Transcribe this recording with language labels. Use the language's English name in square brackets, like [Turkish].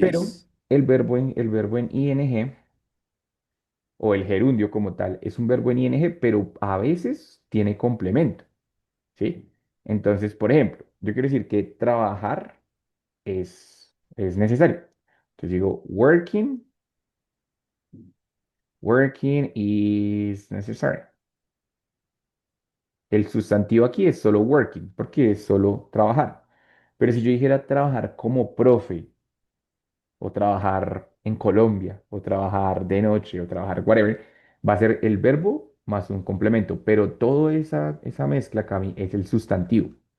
[Spanish] Pero es. el verbo en ing o el gerundio como tal es un verbo en ing, pero a veces tiene complemento, ¿sí? Entonces, por ejemplo, yo quiero decir que trabajar es necesario. Entonces digo, [English] working is necessary. [Spanish] El sustantivo aquí es solo working, porque es solo trabajar. Pero si yo dijera trabajar como profe, o trabajar en Colombia, o trabajar de noche, o trabajar whatever, va a ser el verbo más un complemento. Pero toda esa mezcla, Cami, es el sustantivo.